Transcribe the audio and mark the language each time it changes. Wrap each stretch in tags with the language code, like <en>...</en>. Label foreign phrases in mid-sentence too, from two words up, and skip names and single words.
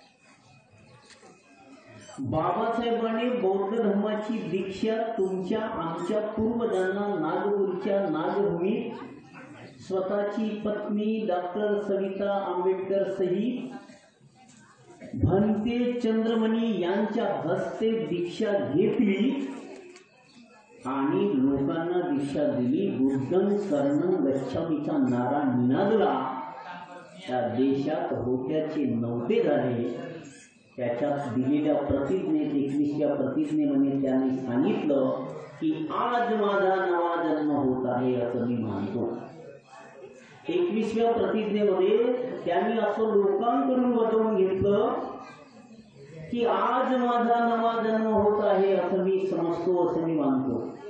<mr>बाबासाहेबांनी बौद्ध धर्माची दीक्षा तुमच्या आमच्या पूर्वजांना नागपूरच्या नागभूमीत स्वतःची पत्नी डॉक्टर सविता आंबेडकर सहित भंते चंद्रमणी यांच्या हस्ते दीक्षा घेतली आणि लोकांना दीक्षा दिली.</mr> <pi>बुद्धं शरणं गच्छामीचा</pi> <mr>नारा निनादला. त्या देशात होत्याचे नव्हते झाले. त्याच्यात दिलेल्या प्रतिज्ञेत 21व्या प्रतिज्ञेमध्ये त्यांनी सांगितलं की आज माझा नवा जन्म होत आहे असं मी मानतो. 21व्या प्रतिज्ञेमध्ये त्यांनी असं लोकांकडून वचन घेतलं की आज माझा नवा जन्म होत आहे असं मी समजतो, असं मी मानतो.</mr>